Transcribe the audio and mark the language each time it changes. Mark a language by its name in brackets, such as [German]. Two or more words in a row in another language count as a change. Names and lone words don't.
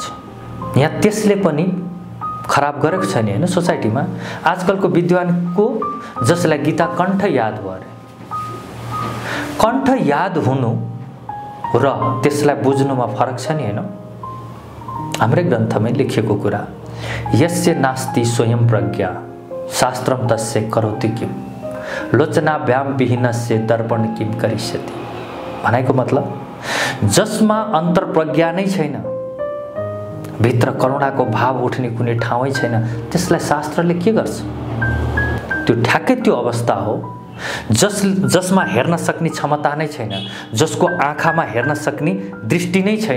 [Nepali] यहाँ त्यसले पनि खराब गरेको छ नि हैन सोसाइटीमा। आजकलको विद्वानको जसलाई गीता कण्ठ याद भयो अरे, कण्ठ याद हुनु र त्यसलाई बुझ्नुमा फरक छ नि हैन। हाम्रै ग्रन्थमै लेखिएको कुरा, [Sanskrit] यस्य नास्ति स्वयं प्रज्ञा शास्त्रम तस्य करोति किम लोचनाभ्याम विहीनस्य दर्पण किम करिष्यति। [Nepali] भनेको मतलब जसमा अन्तर्प्रज्ञा नै छैन, भित्र करुणाको भाव उठ्ने कुनै ठाउँै छैन, त्यसलाई शास्त्रले के गर्छ? त्यो ठ्याक्कै त्यो अवस्था हो जसमा हेर्न सक्ने क्षमता नै छैन, जसको आँखामा हेर्न सक्ने दृष्टि नै छैन।